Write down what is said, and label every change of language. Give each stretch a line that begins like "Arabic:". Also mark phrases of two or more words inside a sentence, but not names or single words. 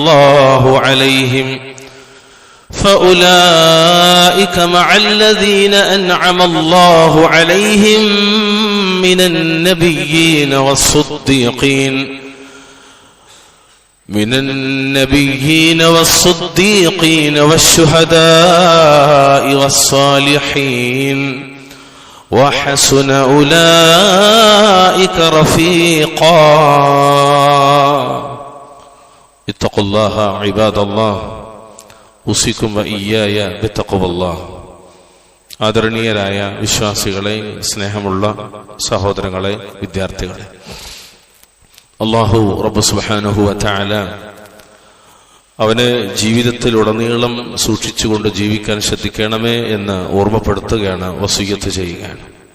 Arabic: الله عليهم من النبيين والصديقين والشهداء والصالحين وحسن أولئك رفيقا اتقوا الله عباد الله أوصيكم وإياي بتقوى الله
Malayalam: ആദരണീയരായ വിശ്വാസികളെ, സ്നേഹമുള്ള സഹോദരങ്ങളെ, വിദ്യാർത്ഥികളെ, അല്ലാഹു റബ്ബ്
Arabic: سبحانه وتعالى
Malayalam: അവനെ ജീവിതത്തിലുടനീളം സൂക്ഷിച്ചുകൊണ്ട് ജീവിക്കാൻ ശ്രദ്ധിക്കണമേ എന്ന് ഓർമ്മപ്പെടുത്തുകയാണ്, വസിയ്യത്ത് ചെയ്യുകയാണ്.